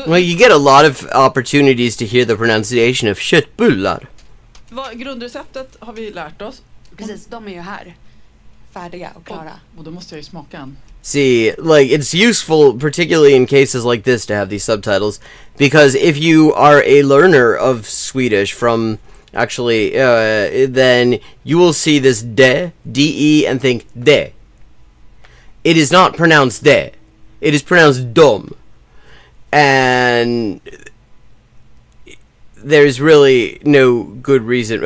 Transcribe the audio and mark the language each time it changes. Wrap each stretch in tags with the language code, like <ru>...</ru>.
<en>Well, you get a lot of opportunities to hear the pronunciation of köttbullar.</en> <sv>Grundreceptet har vi lärt oss. Precis, de är ju här. Färdiga och klara. Och då måste jag ju smaka en.</sv> <en>See, like, it's useful, particularly in cases like this, to have these subtitles, because if you are a learner of Swedish from, actually, then you will see this de, and think de. It is not pronounced de. It is pronounced dom. And there's really no good reason.</en>